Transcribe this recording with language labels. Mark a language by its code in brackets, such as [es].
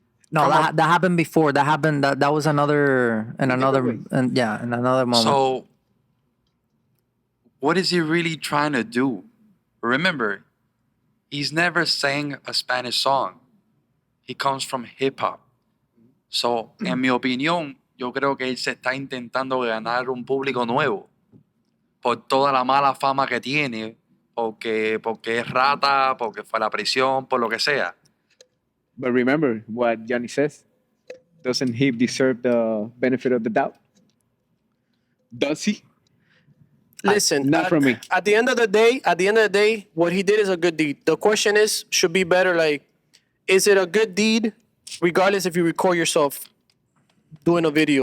[en] No, that happened before. That was another in another moment. So, what is he really trying to do? Remember, he's never sang a Spanish song. He comes from hip hop. [es] So, en mi opinión, yo creo que él se está intentando ganar un público nuevo por toda la mala fama que tiene, porque es rata, porque fue a la prisión, por lo que sea. [en] But remember what Johnny says. Doesn't he deserve the benefit of the doubt? Does he? Listen, Not from me. At the end of the day, what he did is a good deed. The question is, should be better. Like, is it a good deed, regardless if you record yourself doing a video?